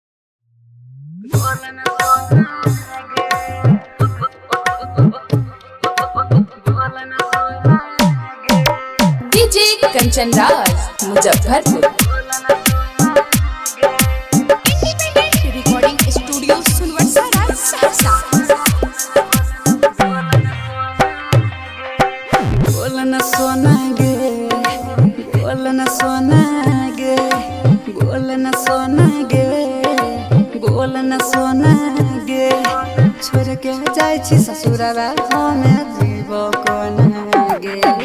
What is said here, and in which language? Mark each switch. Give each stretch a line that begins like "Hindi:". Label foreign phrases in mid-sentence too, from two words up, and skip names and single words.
Maithili: डीजे कंचन राज मुजफ्फरपुर।
English: recording studio
Maithili: सुनवर्सा राज सहरसा। बोलन सोना गे, बोलन सोना गे, बोलन सोना गे, बोलन सोना गे। छोड़ के जाय छी ससुरवा हमे जीव कोन गे।